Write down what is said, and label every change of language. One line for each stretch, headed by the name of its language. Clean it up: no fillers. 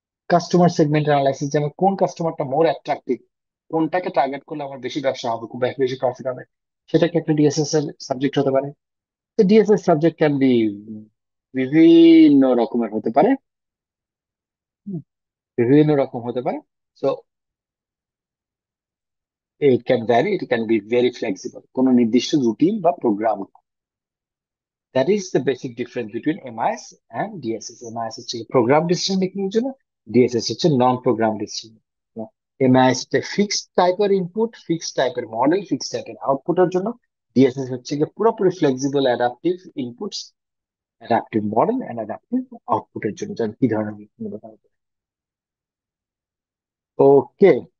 Bangla: Customer segment analysis, যেমন কোন কাস্টমারটা মোর attractive, কোনটাকে টার্গেট করলে আমার বেশি ব্যবসা হবে, খুব বেশি প্রফিট হবে, সেটাকে একটা ডিএসএস এর সাবজেক্ট হতে পারে। তো ডিএসএস সাবজেক্ট ক্যান বি বিভিন্ন রকমের হতে পারে, হুম, বিভিন্ন রকম হতে পারে।
English: so it can vary, it can be very flexible,
Bangla: কোনো নির্দিষ্ট রুটিন বা programme.
English: That is the basic difference between MIS and DSS.
Bangla: MIS হচ্ছে প্রোগ্রাম ডিসিশন মেকিং এর জন্য, ডিএসএস হচ্ছে নন প্রোগ্রাম ডিসিশন। এমআইএস হচ্ছে ফিক্সড টাইপের ইনপুট, ফিক্সড টাইপের মডেল, ফিক্সড টাইপের আউটপুটের জন্য। ডিএসএস হচ্ছে গিয়ে পুরোপুরি flexible, adaptive inputs, adaptive model and adaptive আউটপুটের জন্য, যেমন কি ধরনের ওকে।